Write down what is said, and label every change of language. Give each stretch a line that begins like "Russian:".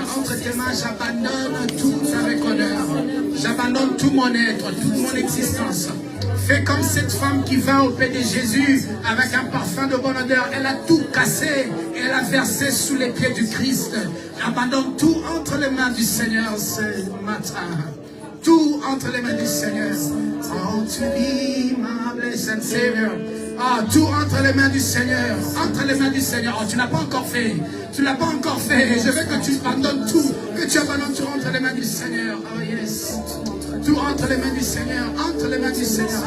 French: Entre tes mains, j'abandonne tout avec honneur. J'abandonne tout mon être, toute mon existence. Fais comme cette femme qui vint auprès de Jésus avec un parfum de bonne odeur. Elle a tout cassé et elle a versé sous les pieds du Christ. Abandonne tout entre les mains du Seigneur ce matin. Tout entre les mains du Seigneur.
English: Oh, to be my blessed Savior.
French: Ah, tout entre les mains du Seigneur. Entre les mains du Seigneur. Oh, tu n'as pas encore fait. Tu n'as pas encore fait. Je veux que tu abandonnes tout. Que tu abandonnes tout entre les mains du Seigneur.
English: Oh, yes.
French: Tout entre les mains du Seigneur. Entre les mains du Seigneur.